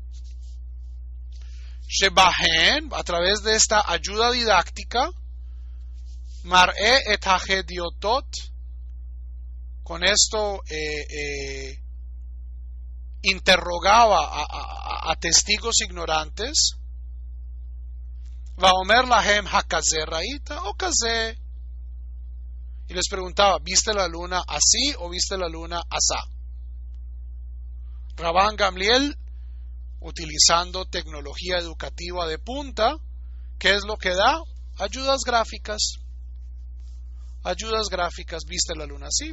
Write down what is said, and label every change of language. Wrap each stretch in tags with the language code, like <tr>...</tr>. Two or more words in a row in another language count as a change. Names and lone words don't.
<es>Shebahen, a través de esta ayuda didáctica,</es> <he>מראה את ההדיוטות,</he> <es>con esto interrogaba a testigos ignorantes.</es> <he>ואומר להם הכזה ראית או כזה,</he> <es>y les preguntaba, ¿viste la luna así o viste la luna asá? Rabban Gamliel, utilizando tecnología educativa de punta, ¿qué es lo que da? Ayudas gráficas. Ayudas gráficas, ¿viste la luna así?</es>